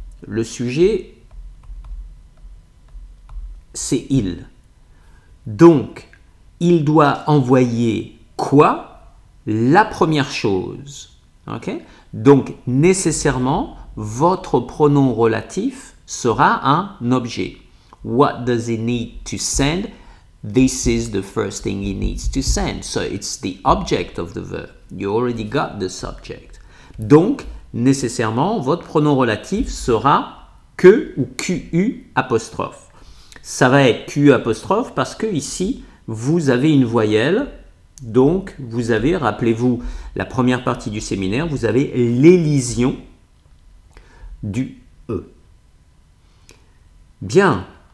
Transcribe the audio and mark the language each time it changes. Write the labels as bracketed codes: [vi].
[fr] Le sujet, c'est il. Donc, il doit envoyer quoi? La première chose. Okay? Donc, nécessairement, votre pronom relatif sera un objet. [en] What does he need to send? This is the first thing he needs to send. So, it's the object of the verb. You already got the subject. [fr] Donc, nécessairement, votre pronom relatif sera que ou QU apostrophe. Ça va être QU apostrophe parce que ici, vous avez une voyelle, donc vous avez, rappelez-vous, la première partie du séminaire, vous avez l'élision du E. Bien.